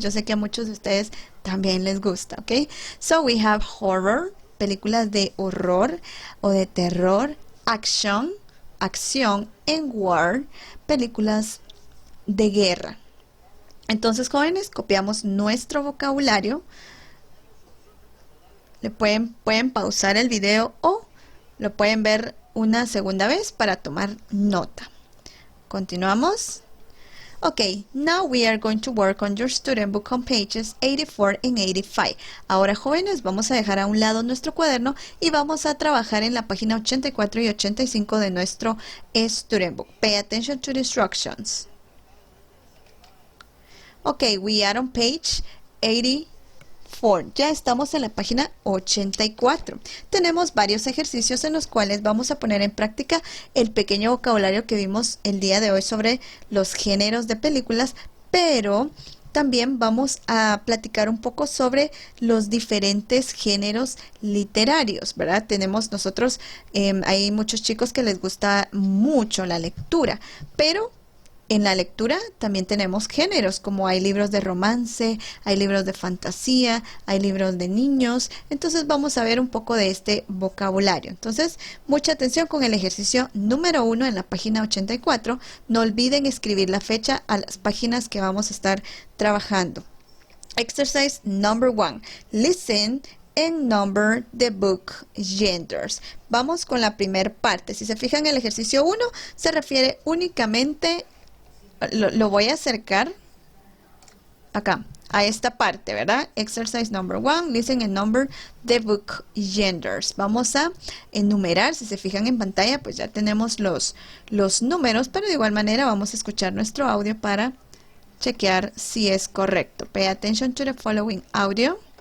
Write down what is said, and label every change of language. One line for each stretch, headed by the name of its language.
Spanish: Yo sé que a muchos de ustedes también les gusta, ¿ok?
English: So we have horror,
Spanish: películas de horror o de terror, acción,
English: and war,
Spanish: películas de guerra. Entonces, jóvenes, copiamos nuestro vocabulario. Pueden pausar el video o lo pueden ver una segunda vez para tomar nota. Continuamos.
English: Ok, now we are going to work on your student book on pages 84 and 85.
Spanish: Ahora, jóvenes, vamos a dejar a un lado nuestro cuaderno y vamos a trabajar en la página 84 y 85 de nuestro student book.
English: Pay attention to the instructions. Ok, we are on page 84.
Spanish: Ya estamos en la página 84. Tenemos varios ejercicios en los cuales vamos a poner en práctica el pequeño vocabulario que vimos el día de hoy sobre los géneros de películas, pero también vamos a platicar un poco sobre los diferentes géneros literarios, ¿verdad? Tenemos nosotros, hay muchos chicos que les gusta mucho la lectura, pero en la lectura también tenemos géneros, como hay libros de romance, hay libros de fantasía, hay libros de niños. Entonces vamos a ver un poco de este vocabulario. Entonces, mucha atención con el ejercicio número 1 en la página 84. No olviden escribir la fecha a las páginas que vamos a estar trabajando.
English: Exercise number 1. Listen and number the book genders.
Spanish: Vamos con la primera parte. Si se fijan, el ejercicio 1 se refiere únicamente, lo voy a acercar acá, a esta parte, ¿verdad?
English: Exercise number 1, listen and number the book genders.
Spanish: Vamos a enumerar, si se fijan en pantalla, pues ya tenemos los números, pero de igual manera vamos a escuchar nuestro audio para chequear si es correcto.
English: Pay attention to the following audio.